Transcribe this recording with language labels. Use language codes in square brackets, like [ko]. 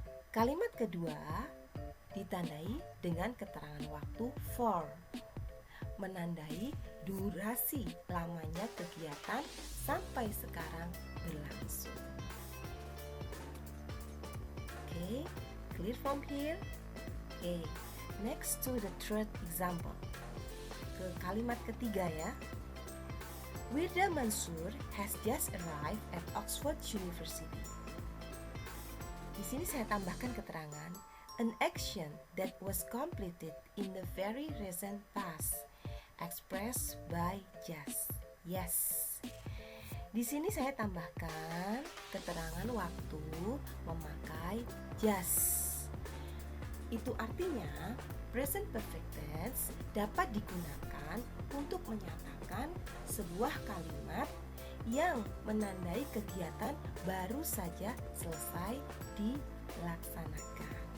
[id] Kalimat kedua ditandai dengan keterangan waktu for, menandai durasi lamanya kegiatan sampai sekarang berlangsung. [en] Okay, clear from here? Okay, next to the third example. [id] Ke kalimat ketiga ya. [en] Wirda Mansur has just arrived at Oxford University. [id] Di sini saya tambahkan keterangan [en] an action that was completed in the very recent past, expressed by just. Yes. [id] Di sini saya tambahkan keterangan waktu memakai just. Itu artinya present perfect tense dapat digunakan untuk menyatakan sebuah kalimat yang menandai kegiatan baru saja selesai dilaksanakan.